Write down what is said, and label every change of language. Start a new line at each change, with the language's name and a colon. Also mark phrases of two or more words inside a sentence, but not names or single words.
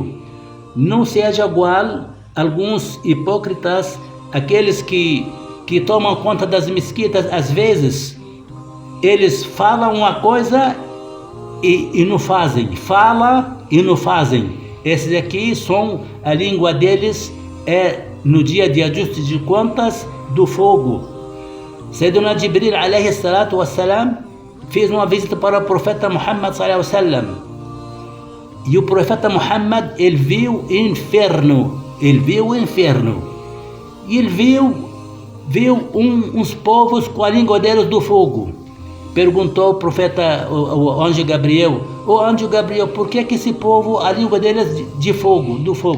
Portuguese: Não seja igual alguns hipócritas, aqueles que tomam conta das mesquitas. Às vezes eles falam uma coisa e não fazem, fala e não fazem. Esses aqui são, a língua deles é no dia de ajuste de contas do fogo.
Arabic: سيدنا جبريل عليه الصلاة والسلام
Portuguese: fez uma visita para o profeta Muhammad
Arabic: صلى الله عليه وسلم,
Portuguese: e o profeta Muhammad ele viu o inferno, e ele viu uns povos com a língua deles do fogo. Perguntou o profeta, o anjo Gabriel: "O anjo Gabriel, por que esse povo, a língua deles do fogo?"